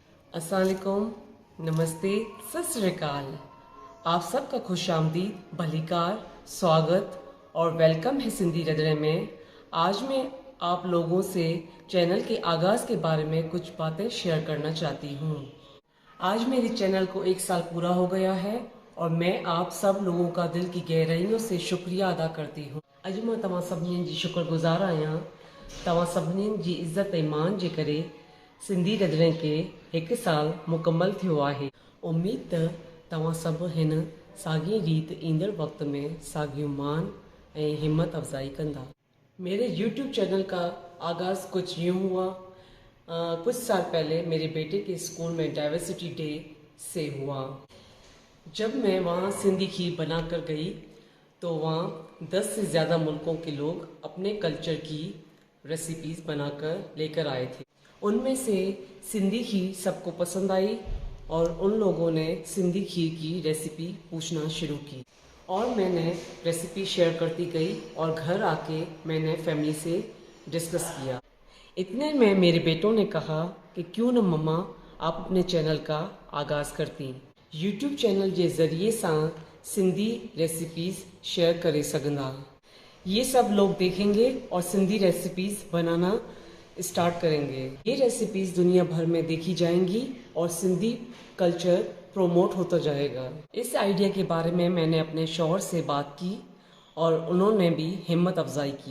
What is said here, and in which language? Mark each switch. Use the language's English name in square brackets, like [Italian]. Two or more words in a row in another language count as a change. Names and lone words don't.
[Urdu] السلام علیکم، نمستے، ست سری اکال۔ آپ سب کا خوش آمدید، بھلی کار، سواگت اور ویلکم ہے سندھی رندھݨے میں. آج میں آپ لوگوں سے چینل کے آغاز کے بارے میں کچھ باتیں شیئر کرنا چاہتی ہوں. آج میرے چینل کو 1 سال پورا ہو گیا ہے اور میں آپ سب لوگوں کا دل کی گہرائیوں سے شکریہ ادا کرتی ہوں. [Sindhi] अॼु मां तव्हां सभिनीनि जी शुक्रगुज़ार आहियां। तव्हां सभिनीनि जी इज़त ऐं मान जे करे सिंधी रंधणे खे 1 साल मुकमल थियो आहे। उम्मीद त तव्हां सभु हिन साॻी रीत ईंदड़ वक़्त में साॻियो मान ऐं हिम्मत अफ़ज़ाई कंदा। [Urdu] میرے YouTube چینل کا آغاز کچھ یوں ہوا. کچھ سال پہلے میرے بیٹے کے اسکول میں ڈائیورسٹی ڈے سے ہوا. جب میں وہاں سندھی کھیر بنا کر گئی تو وہاں 10 سے زیادہ ملکوں کے لوگ اپنے کلچر کی ریسیپیز بنا کر لے کر آئے تھے. ان میں سے سندھی کھیر سب کو پسند آئی اور ان لوگوں نے سندھی کھیر کی ریسیپی پوچھنا شروع کی اور میں نے ریسیپی شیئر کرتی گئی اور گھر آ کے میں نے فیملی سے ڈسکس کیا. اتنے میں میرے بیٹوں نے کہا کہ کیوں نہ ممّا آپ اپنے چینل کا آغاز کرتی. YouTube چینل کے ذریعے [Sindhi] सां सिंधी रेसिपीज़ शेयर करे सघंदा। [Urdu] یہ سب لوگ دیکھیں گے اور سندھی ریسیپیز بنانا اسٹارٹ کریں گے. یہ ریسیپیز دنیا بھر میں دیکھی جائیں گی اور سندھی کلچر پروموٹ ہوتا جائے گا. اس آئیڈیا کے بارے میں میں نے اپنے شوہر سے بات کی اور انہوں نے بھی ہمت افزائی کی.